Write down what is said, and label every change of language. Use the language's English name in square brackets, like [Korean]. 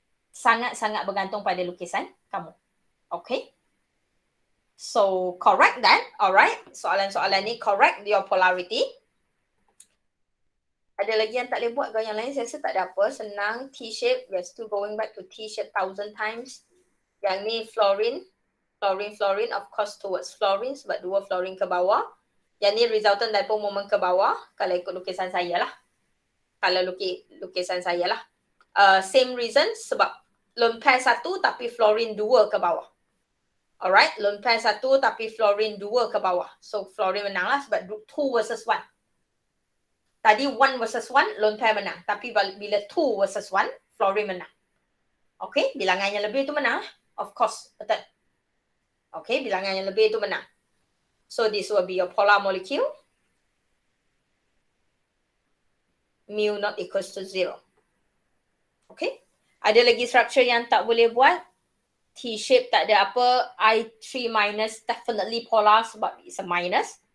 [Malay] Sangat-sangat bergantung pada lukisan kamu. [English] Okay? So, correct that. Alright. [Malay] Soalan-soalan ni correct your polarity. Ada lagi yang tak boleh buat ke yang lain? Saya rasa tak ada apa. Senang. T-shape. [English] We're still going back to T-shape 1,000 times. [Malay] Yang ni fluorine. Fluorine. [English] Of course towards fluorine. [Malay] Sebab dua fluorine ke bawah. Yang ni resultant dipole moment ke bawah. Kalau ikut lukisan saya lah. Kalau lukisan saya lah. [English] Same reason. [Malay] Sebab lone pair 1 tapi fluorine 2 ke bawah. Alright, lone pair 1 tapi fluorine 2 ke bawah. So fluorine menang lah sebab 2 versus 1. Tadi 1 versus 1, lone pair menang. Tapi bila 2 versus 1, fluorine menang. Okay, bilangan yang lebih tu menang. [English] Of course, [Malay] betul. Okay, bilangan yang lebih tu menang. [English] So this will be your polar molecule. Mu not equals to 0. Okay. [Malay] Ada lagi structure yang tak boleh buat. T-shape tak ada apa. [English] I3 minus definitely polar sebab it's a minus.